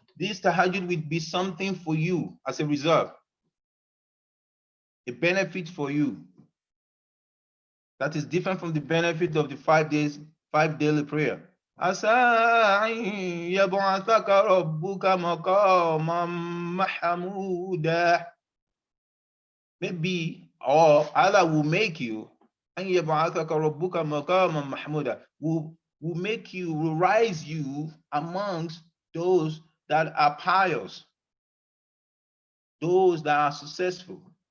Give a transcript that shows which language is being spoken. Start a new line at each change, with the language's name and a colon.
English: This tahajjud will be something for you as a reserve, a benefit for you that is different from the benefit of the 5 daily prayer.
Arabic: عَسَىٰ أَن يَبْعَثَكَ رَبُّكَ مَقَامًا مَحْمُودًا.
English: Maybe, or Allah will make you,
Arabic: أَن يَبْعَثَكَ رَبُّكَ مَقَامًا مَحْمُودًا,
English: will make you, will rise you amongst those that are pious, those that are successful.